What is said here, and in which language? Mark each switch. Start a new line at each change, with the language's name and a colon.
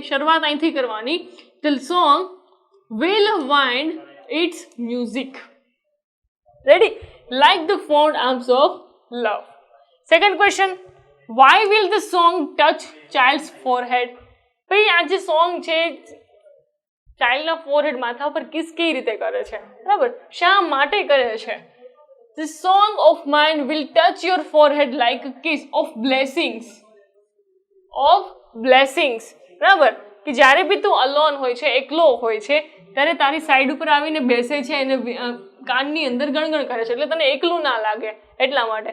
Gujarati: શરૂઆત અહીંથી કરવાની.
English: The song will wind its music. Ready? Like the fond arms of love. Second question, why will the song touch child's forehead.
Gujarati: ભાઈ આ જે song છે ચાઇલ્ડના forehead, માથા પર કિસ કેવી રીતે કરે છે? બરાબર. શા માટે કરે છે?
English: The song of mine will touch your forehead like a kiss of blessings. Of blessings. બરાબર.
Gujarati: કે જ્યારે બી તું અલોન હોય છે, એકલો હોય છે, ત્યારે તારી સાઈડ ઉપર આવીને બેસે છે અને કાનની અંદર ગણગણ કરે છે, એટલે તને એકલું ના લાગે એટલા માટે.